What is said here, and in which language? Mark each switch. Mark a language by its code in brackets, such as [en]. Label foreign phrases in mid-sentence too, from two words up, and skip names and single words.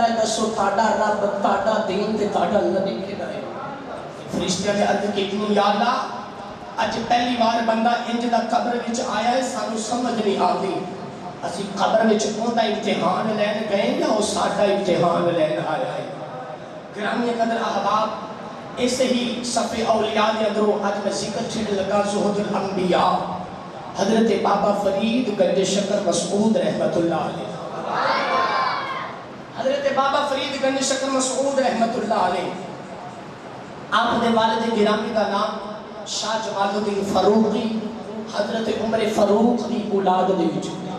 [pa] دسو تاڑا رب تاڑا دین تے تاڑا نبی کہنا ہے فرشتہ نے عرض کی یا اللہ اج پہلی بار بندہ انج دا قبر وچ آیا ہے سانو سمجھ نہیں آتی اسی قبر وچ اوندا امتحان لین گئے یا او ساڈا امتحان لین آیا ہے گرامی قدر احباب ایسے ہی صفحے اولیاء دے اندروں اج میں ذکر چھڑ لگا زہد الانبیاء حضرت بابا فرید گنج شکر مسعود [ar] رحمت اللہ علیہ [pa] حضرت بابا فرید گنج شکر مسعود [ar] رحمت اللہ علیہ [pa] آپ نے والد گرامی کا نام شاہ جمال الدین فاروقی حضرت عمر فاروق دی اولاد دے وچ